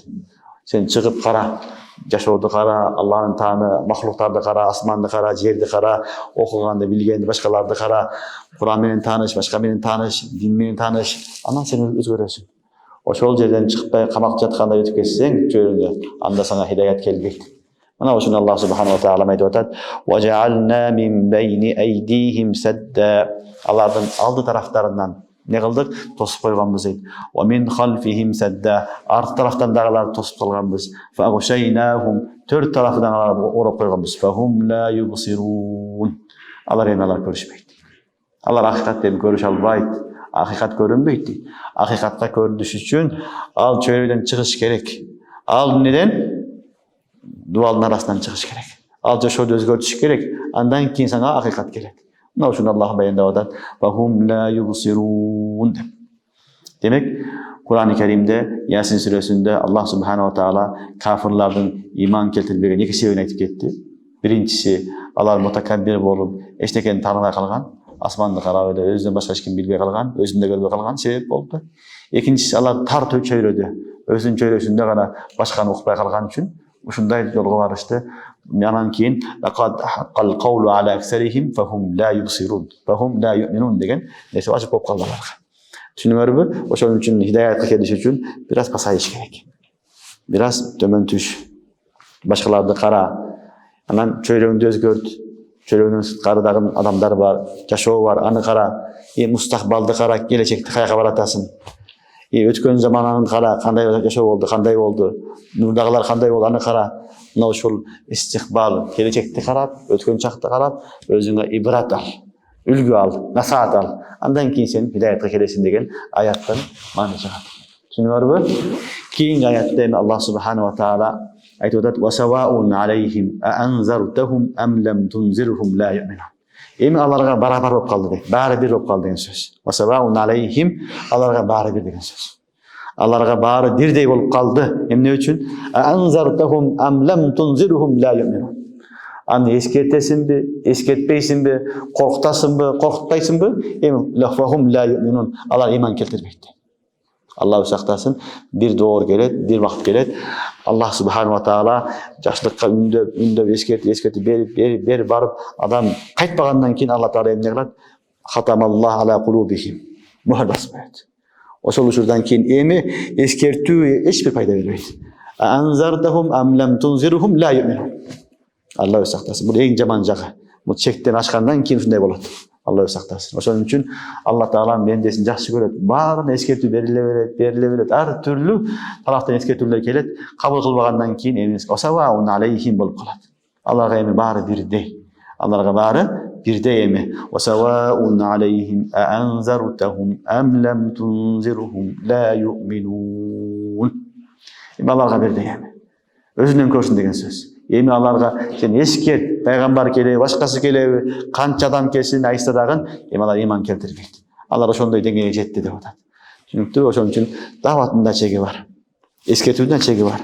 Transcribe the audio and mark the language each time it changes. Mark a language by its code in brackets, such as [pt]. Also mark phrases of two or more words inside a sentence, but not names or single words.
[ky] Сен чыгып кара, жашоодо кара, Аллахтын тааны, махлуктарды кара, асманды кара, жерди кара, окуганды, билгенди, башкаларды кара, Куран менен тааныш, башка менен тааныш, дин менен тааныш, анан сен өзгөрөсүң. Ошол жерден чыкпай камакта жаткандай өтүп кетсең, чөйрөдө, анда сага hidayat келбейт. Мына ошону Аллах [ar] سبحانه وتعالى [ky] айтып атат: [ar] "وجعلنا من بين أيديهم سدا". [ky] Алардын алды тарафтарынан не кылдык? Тосуп койгонбуз дейт. [ar] "ومن خلفهم سدا". [ky] Арт тарафтан дагыларды тосуп калганбыз. [ar] "فأغشيناهم". [ky] Төрт тарафынан аларды ороп койгонбуз. [ar] "فهم لا يبصرون". [ky] Алар эми көрүшпөйт. Алар акыйкатты көрүшө албайт. Акыйкат көрүнбөйт дейт. Акыйкатка көрүнүш үчүн ал чөйрөдөн чыгыш керек. Ал неден? Дуалдын арасынан чыгыш керек. Ал жашоодо өзгөртүш керек. Андан кийин сага акыйкат керек. Мына ушуну Аллах баяндап атат. [ar] "فهم لا يبصرون" [ky] деп. Демек, Кур'ан-ы Каримде, Ясин сүрөсүндө Аллах [ar] سبحانه وتعالى [ky] кафирлардын иман келтирбеген эки себебин айтып кетти. Биринчиси, алар мутакаббир болуп, эчтекени тааныбай калган, асманды карап эле өзүнөн башка эч ким билбей калган, өзүн да көрбөй калган себеп болду. Экинчиси, алар тар чөйрөдө, өзүнүн чөйрөсүндө гана башканы укпай калган үчүн ушундай жолго барышты. Анан кийин [ar] لقد حق القول على أكثرهم فهم لا يبصرون فهم لا يؤمنون [ky] деген нерсе ажып болуп калды аларга. Түшүнүңөрбү? Ошон үчүн hidayatка келиш үчүн бир аз пасайыш керек. Бир аз төмөн түш. Башкаларды кара. Анан чөйрөңдү өзгөрт. Чөйрөңдөн сырткары дагы адамдар бар, жашоо бар, аны кара. Мустакбалды кара, келечекти каяка баратасың. Өткөн заманыңды кара, кандай жашоо болду, кандай болду. Мурдагылар кандай болду, аны кара. Мына ошол истикбал, келечекти карап, өткөн чакты карап, өзүңө ибрат ал, үлгү ал, насаат ал. Андан кийин сен hidayatка келесиң деген аяттын мааны чыгат. Түшүнүңөрбү? Кийинки аятта эми Аллах [ar] سبحانه وتعالى [ky] айтып атат: [ar] "وسواء عليهم أأنذرتهم أم لم تنذرهم لا يؤمنون". [ky] Эми аларга барабар болуп калды дейт. Баары бир болуп калды деген сөз. [ar] "وسواء عليهم", [ky] аларга баары бир деген сөз. Аларга баары бирдей болуп калды. Эмне үчүн? [ar] "أأنذرتهم أم لم تنذرهم لا يؤمنون". [ky] Аны эскертесиңби, эскертпейсиңби, коркутасыңбы, коркутпайсыңбы? Эми [ar] فهم لا يؤمنون. [ky] Алар иман келтирбейт. Аллах сактасын, бир доор келет, бир вакыт келет. Аллах [ar] سبحانه وتعالى [ky] жакшылыкка үндөп эскертип берип барып, адам кайтпагандан кийин Аллах таала эмне кылат? [ar] "ختم الله على قلوبهم". [ky] Мухар басып коет. Ошол учурдан кийин эми эскертүү эч бир пайда бербейт. [ar] "أنذرتهم أم لم تنذرهم لا يؤمنون". [ky] Аллах сактасын. Бул эң жаман жагы. Бул чектен ашкандан кийин ушундай болот. Аллах сактасын. Ошон үчүн Аллах таала бендесин жакшы көрөт. Баарына эскертүү бериле берет. Ар түрлүү тараптан эскертүүлөр келет. Кабыл кылбагандан кийин эми [ar] وسواء عليهم [ky] болуп калат. Аларга эми баары бирдей. Аларга баары бирдей эми. [ar] وسواء عليهم أأنذرتهم أم لم تنذرهم لا يؤمنون. [ky] Эми аларга бирдей эми. Өзүнөн көрсүн деген сөз. Эми аларга сен эскерт, пайгамбар келеби, башкасы келеби, канча адам келсин, айтса дагы эми алар иман келтирбейт. Алар ошондой деңгээлге жетти деп атат. Түшүнүктүбү? Ошон үчүн даватында чеги бар. Эскертүүдүн чеги бар.